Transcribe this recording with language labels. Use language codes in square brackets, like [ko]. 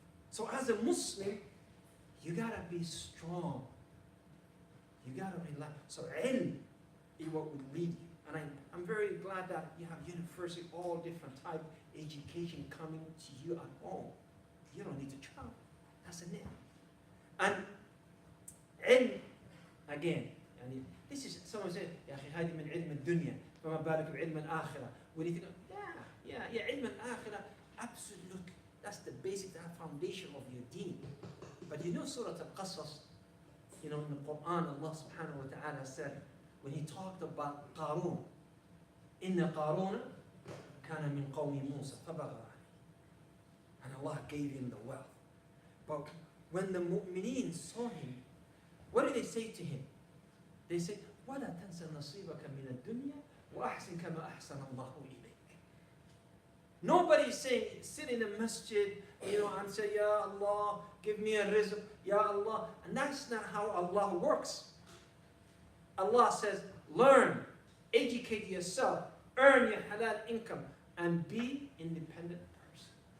[en] So as a Muslim, you gotta be strong. You gotta rely. So ilm is what will lead you. And I'm very glad that you have university, all different type education coming to you at home. You don't need to travel. That's a net. And ilm, again, [ar] يعني [en] this is, someone said, [ar] يا أخي هذه من علم الدنيا فما بالك بعلم الآخرة. [en] When you think, yeah, [ar] علم الآخرة, [en] absolutely. That's the basic, that foundation of your deen. But you know Surah Al-Qasas, you know, in the Quran, Allah subhanahu wa ta'ala said, when he talked about Qarun, [ar] إِنَّ قَارُونَ كَانَ مِنْ قَوْمِ مُوسَى فَبَغَى عَلَيْهِ. [en] And Allah gave him the wealth. But when the mu'mineen saw him, what did they say to him? They said, [ar] وَلَا تَنْسَ نَصِيبَكَ مِنَ الدُّنْيَا وَأَحْسِنْ كَمَا أَحْسَنَ اللَّهُ إِلَيْكَ. [en] Nobody is saying, sit in a masjid, you know, and say, Ya Allah, give me a rizq, Ya Allah. And that's not how Allah works. Allah says, learn, educate yourself, earn your halal income, and be independent person.